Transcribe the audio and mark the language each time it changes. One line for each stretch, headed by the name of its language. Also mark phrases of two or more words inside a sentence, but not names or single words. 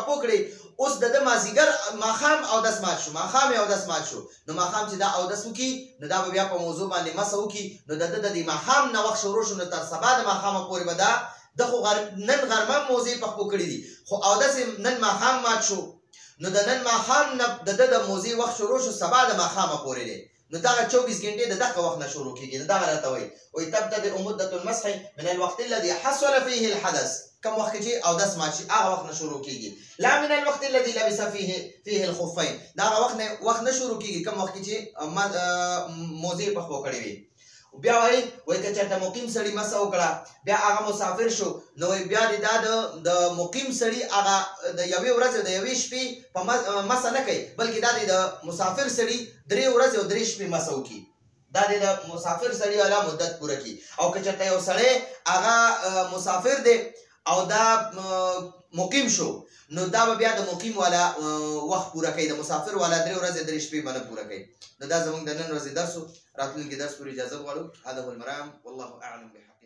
Pashto: خپو کړي اوس د مازیګر ماښام اودس مات شو ماښام اودس مات شو نو ماښام چې دا اودس وکړي نو دا به بیا په موضوع باندې مسه وکړي نو د ماښام نه وخت شروع شو نو تر سبا د ماښامه پورې به دا د خو نن غرمه موضوع په خپو کړي دي خو اودس نن ماښام مات شو نو د نن ماښام نه د موضوع وخت شروع شو سبا د ماښامه پورې دی نو دغه 24 غنټې د دغه وخت نه شروع کېږي. نو دغه راته وایي
Arabic: تبتدئ مدة المسح من الوقت الذي حصل فيه الحدث
Pashto: کم وخت چې اودس مات شي هغه وخت نه شروع کېږي.
Arabic: لا من الوقت الذي لبس فيه الخفين
Pashto: دغه وخت نه شروع کېږي کم وخت چې موضوع په خپو کړی وي. بیا وایي که چېرته مقیم سړي مسه وکړه بیا هغه مسافر شو نو بیا دا د مقیم سړي هغه د 1 ورځې د 1 شپې په مسه نه کوي بلکې دا د مسافر سړي 3 ورځې او 3 شپې مسه وکړي دا د مسافر سړي والا مدت پوره کړي. او که چېرته یو سړی هغه مسافر دی او دا مقیم شو نو دا به بیا د مقیم والا وخت پوره کوي د مسافر والا 3 ورځې 3 شپې به نه پوره کوي. نو دا زموږ د نن ورځې درس و. راتلونکي درس پورې اجازه غواړو.
Arabic: هذا هو المرام والله اعلم.